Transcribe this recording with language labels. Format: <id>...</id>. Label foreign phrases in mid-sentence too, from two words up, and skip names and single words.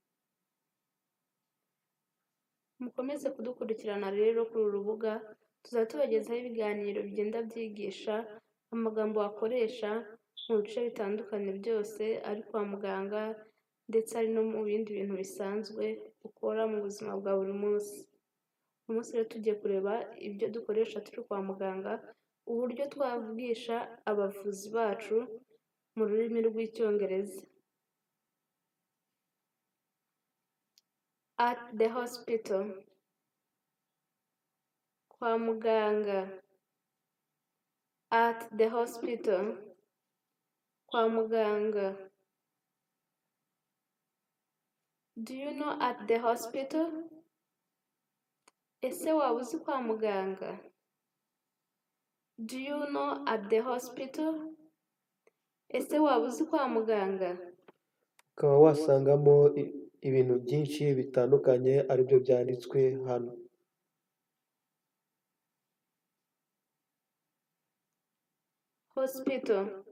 <rw>Mukomeze kudukurikirana rero kuri uru rubuga, tuzajya tubagezaho ibiganiro bigenda byigisha amagambo wakoresha mu bice bitandukanye byose ari kwa muganga ndetse ari no mu bindi bintu bisanzwe ukora mu buzima bwa buri munsi. Uyu munsi rero tugiye kureba ibyo dukoresha turi kwa muganga, uburyo twavugisha abavuzi bacu mu rurimi rw'Icyongereza.</rw> <en>At the hospital.</en> <rw>Kwa muganga.</rw> <en>At the hospital.</en> <rw>Kwa muganga.</rw> <en>Do you know at the hospital?</en> <rw>Ese waba uzi kwa muganga?</rw> <en>Do you know at the hospital?</en> <rw>Ese waba uzi kwa muganga? Ukaba wasangamo ibintu byinshi bitandukanye aribyo byanditswe hano. Hospital.</rw>